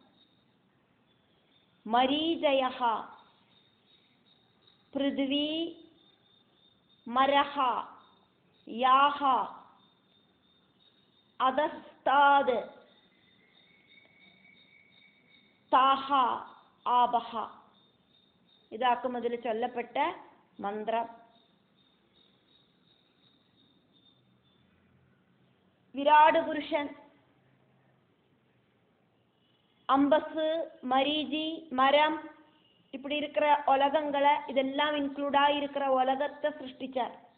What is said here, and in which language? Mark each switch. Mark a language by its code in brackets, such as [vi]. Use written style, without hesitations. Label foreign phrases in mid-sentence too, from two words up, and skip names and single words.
[sa] मरीचयः पृथिवी मरः या अधस्तात् ता आपः. [ml] ഇതാക്കും അതിൽ ചൊല്ലപ്പെട്ട മന്ത്രം. [ta] விராடு புருஷன் [sa] अम्भः मरीचिः मरः [ta] இப்படி இருக்கிற உலகங்களை இதெல்லாம் இன்க்ளூடா இருக்கிற உலகத்தை சிருஷ்டிச்சார்.